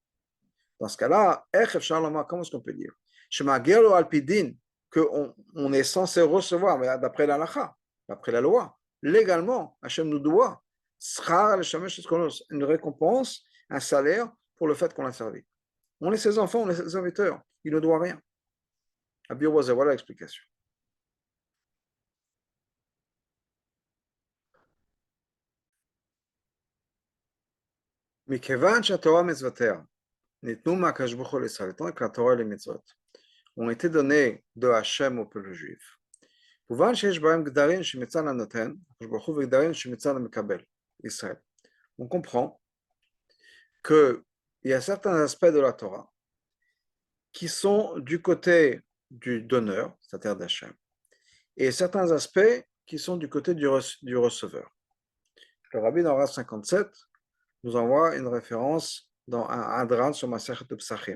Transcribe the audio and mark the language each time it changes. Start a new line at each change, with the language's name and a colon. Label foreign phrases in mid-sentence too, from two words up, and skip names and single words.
French: Dans ce cas-là, comment est-ce qu'on peut dire qu'on est censé recevoir, mais d'après l'Alacha, d'après la loi, légalement, Hachem nous doit une récompense, un salaire pour le fait qu'on l'a servi. On est ses enfants, on est ses serviteurs, il ne doit rien. Voilà l'explication.
Hebrew: מכיוון שהתורה מצוותיה ניתנו מהקדוש ברוך הוא לישראל,
French: étant que la Torah et les mitzvot ont été donnés de Hachem au peuple juif,
Hebrew: כמובן שיש בהם גדרים שמצד הנותן, הקדוש ברוך הוא, וגדרים שמצד המקבל, ישראל.
French: On comprend qu'il y a certains aspects de la Torah qui sont du côté du donneur, c'est-à-dire d'Hachem, et certains aspects qui sont du côté du receveur. Le Rabbi dans Rav 57 nous envoie une référence dans un Hadran sur Masechet de Psachim.